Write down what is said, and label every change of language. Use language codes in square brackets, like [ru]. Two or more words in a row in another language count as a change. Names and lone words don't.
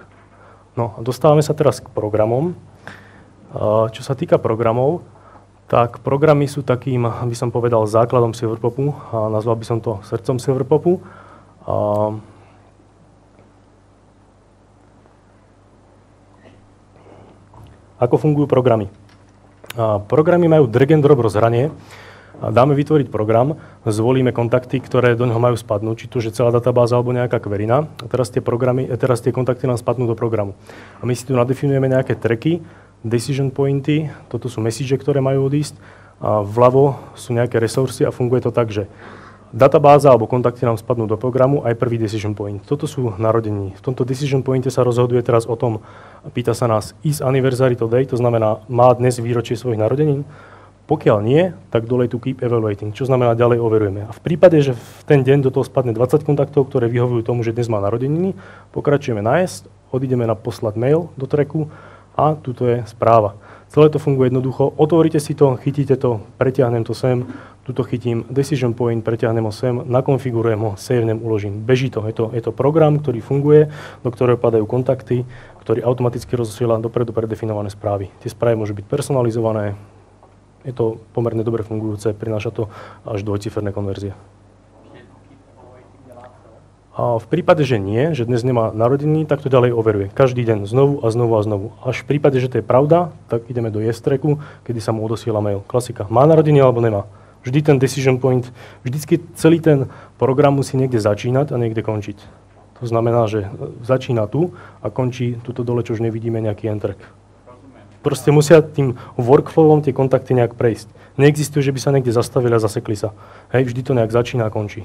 [sk] No a dostávame sa teraz k programom. Čo sa týka programov, tak programy sú takým, by som povedal, základom Silverpopu a nazval by som to srdcom Silverpopu. Ako fungujú programy? Programy majú [en] drag and drop [sk] rozhranie. Dáme vytvoriť program, zvolíme kontakty, ktoré do neho majú spadnúť, či to je celá databáza alebo nejaká kverina. A teraz tie kontakty nám spadnú do programu. A my si tu nadefinujeme nejaké tracky, [en] decision pointy, [sk] toto sú message, ktoré majú odísť, a vľavo sú nejaké resursy a funguje to tak, že databáza alebo kontakty nám spadnú do programu aj prvý [en] decision point. [sk] Toto sú narodeniny. V tomto [en] decision pointe [sk] sa rozhoduje teraz o tom, pýta sa nás [en] is anniversary today, [sk] to znamená, má dnes výročie svojich narodenín. Pokiaľ nie, tak dole tu [en] keep evaluating, [sk] čo znamená ďalej overujeme. A v prípade, že v ten deň do toho spadne 20 kontaktov, ktoré vyhovujú tomu, že dnes má narodeniny, pokračujeme na jest, odídeme na poslať mail do tracku a tuto je správa. Celé to funguje jednoducho. Otvoríte si to, chytíte to, pretiahnem to sem, tuto chytím [en] decision point, [sk] pretiahnem ho sem, nakonfigurujem ho, savenem, uložím. Beží to. Je to program, ktorý funguje, do ktorého padajú kontakty, ktorý automaticky rozosiela dopredu predefinované správy. Tie správy môžu byť personalizované. Je to pomerne dobre fungujúce, prináša to až dvojciferné konverzie. A v prípade, že nie, že dnes nemá narodeniny, tak to ďalej overuje. Každý deň znovu a znovu a znovu. Až v prípade, že to je pravda, tak ideme do [en] yes tracku, [sk] kedy sa mu odosiela mail. Klasika. Má narodeniny alebo nemá. Vždy ten [en] decision point, [sk] vždycky celý ten program musí niekde začínať a niekde končiť. To znamená, že začína tu a končí tuto dole, čo už nevidíme, nejaký [en] end track. [sk] Proste musia tým workflowom tie kontakty nejak prejsť. Neexistuje, že by sa niekde zastavili a zasekli sa. Hej, vždy to nejak začína a končí.